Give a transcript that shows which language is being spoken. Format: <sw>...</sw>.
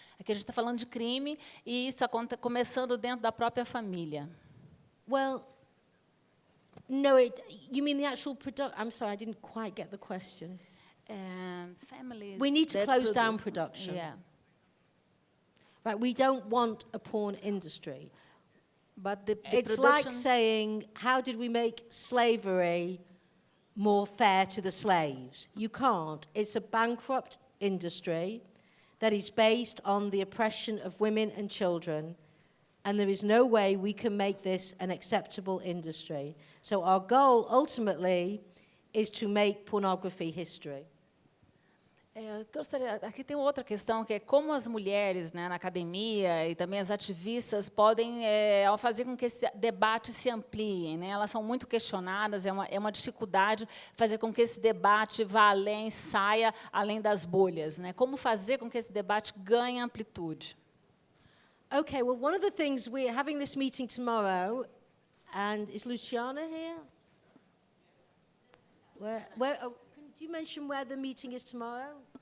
<pt>Aqui a gente está falando de crime e isso começando dentro da própria família.</pt> <en>Well, no, you mean the actual production? I'm sorry, I didn't quite get the question. Families. We need to close down production. Yeah. Right, we don't want a porn industry. But the it's like saying, how did we make slavery more fair to the slaves? You can't. It's a bankrupt industry that is based on the oppression of women and children, and there is no way we can make this an acceptable industry. So our goal, ultimately, is to make pornography history.</en> <pt>Aqui tem outra questão, que é como as mulheres, né, na academia e também as ativistas podem fazer com que esse debate se amplie, né? Elas são muito questionadas, é uma dificuldade fazer com que esse debate vá além, saia além das bolhas, né? Como fazer com que esse debate ganhe amplitude?</pt> <en>Okay, well, one of the things, we're having this meeting tomorrow, and is Luciana here? Do you mention where the meeting is tomorrow?</en>